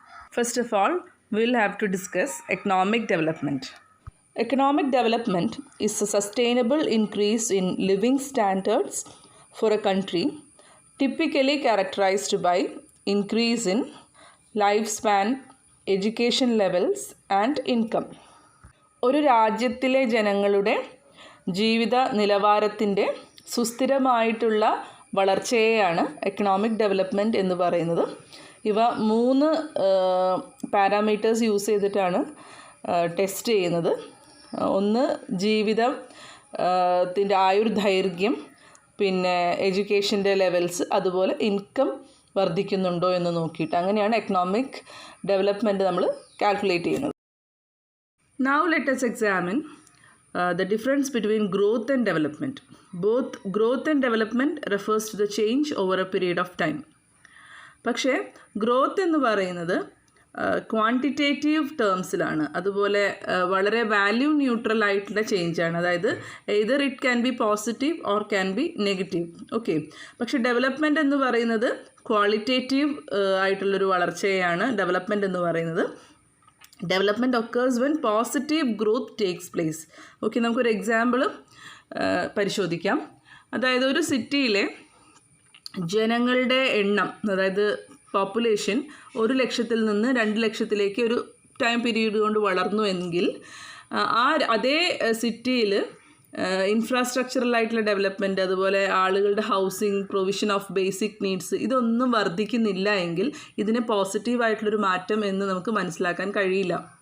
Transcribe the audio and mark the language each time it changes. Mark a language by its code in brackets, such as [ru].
[en] First of all, we will have to discuss economic development. Economic development is a sustainable increase in living standards for a country, typically characterized by increase in lifespan, education levels and income. [ml] ഒരു രാജ്യത്തിലെ ജനങ്ങളുടെ ജീവിത നിലവാരത്തിൻ്റെ സുസ്ഥിരമായിട്ടുള്ള വളർച്ചയെയാണ് economic development എന്ന് പറയുന്നത്. ഇവ 3 parameters use ചെയ്തിട്ടാണ് test ചെയ്യുന്നത്. ഒന്ന് ജീവിതത്തിൻ്റെ ആയുർദൈർഘ്യം, പിന്നെ എഡ്യൂക്കേഷൻ്റെ ലെവൽസ്, അതുപോലെ ഇൻകം വർദ്ധിക്കുന്നുണ്ടോ എന്ന് നോക്കിയിട്ട് അങ്ങനെയാണ് എക്കണോമിക് ഡെവലപ്മെൻറ്റ് നമ്മൾ കാൽക്കുലേറ്റ് ചെയ്യുന്നത്. [en] Now let us examine the difference between growth and development. Both growth and development refers to the change over a period of time. [ml] പക്ഷേ ഗ്രോത്ത് എന്ന് പറയുന്നത് ക്വാണ്ടിറ്റേറ്റീവ് ടേംസിലാണ്, അതുപോലെ വളരെ വാല്യൂ ന്യൂട്രൽ ആയിട്ടുള്ള ചേഞ്ചാണ്. അതായത് [en] Either it can be positive or can be negative. [ml] Okay, പക്ഷേ development എന്ന് പറയുന്നത് ക്വാളിറ്റേറ്റീവ് ആയിട്ടുള്ളൊരു വളർച്ചയാണ് ഡെവലപ്മെൻറ്റ് എന്ന് പറയുന്നത്. [en] Development occurs when positive growth takes place. [ml] Okay, നമുക്കൊരു എക്സാമ്പിൾ പരിശോധിക്കാം. അതായത് ഒരു സിറ്റിയിലെ ജനങ്ങളുടെ എണ്ണം, അതായത് പോപ്പുലേഷൻ 1 ലക്ഷത്തിൽ നിന്ന് 2 ലക്ഷത്തിലേക്ക് ഒരു ടൈം പീരീഡ് കൊണ്ട് വളർന്നു എങ്കിൽ അതേ സിറ്റിയിൽ ഇൻഫ്രാസ്ട്രക്ചറലായിട്ടുള്ള ഡെവലപ്മെൻറ്റ്, അതുപോലെ ആളുകളുടെ housing, provision of basic needs, ഇതൊന്നും വർദ്ധിക്കുന്നില്ല എങ്കിൽ ഇതിന് പോസിറ്റീവായിട്ടുള്ളൊരു മാറ്റം എന്ന് നമുക്ക് മനസ്സിലാക്കാൻ കഴിയില്ല.